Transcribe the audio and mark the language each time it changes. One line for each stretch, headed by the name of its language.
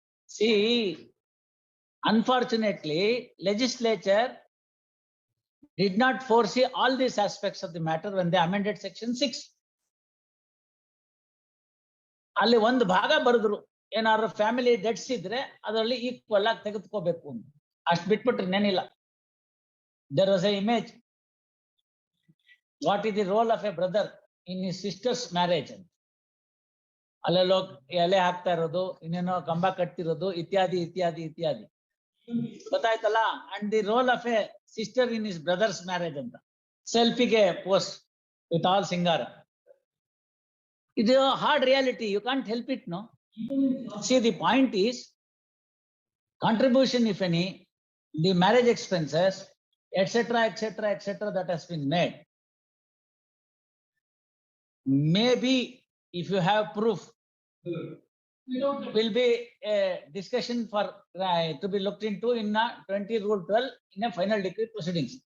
English: See, unfortunately, legislature did not foresee all these aspects of the matter when they amended section 6.
Kannada: ಅಲ್ಲಿ ಒಂದು ಭಾಗ ಬರೆದ್ರು, ಏನಾದ್ರು family debts ಇದ್ರೆ ಅದರಲ್ಲಿ ಈಕ್ವಲ್ ಆಗಿ ತೆಗೆದುಕೋಬೇಕು ಅಂತ. ಅಷ್ಟು ಬಿಟ್ಬಿಟ್ರೆ ನೆನಿಲ್ಲ.
English: There was a image, what is the role of a brother in his sister's marriage ಅಂತ.
Kannada: ಅಲ್ಲೆಲ್ಲೋ ಎಲೆ ಹಾಕ್ತಾ ಇರೋದು, ಇನ್ನೇನೋ ಕಂಬ ಕಟ್ತಿರೋದು, ಇತ್ಯಾದಿ ಇತ್ಯಾದಿ ಇತ್ಯಾದಿ ಗೊತ್ತಾಯ್ತಲ್ಲ.
English: And the role of a sister in his brother's marriage ಅಂತ ಸೆಲ್ಫಿಗೆ post with all ಸಿಂಗಾರ. ಇದು hard reality, you can't help it. No, see, the point is contribution, if any, the marriage expenses, etc., etc., etc., that has been made. Maybe if you have proof, will be a discussion for to be looked into in 20 Rule 12 in a final decree proceedings.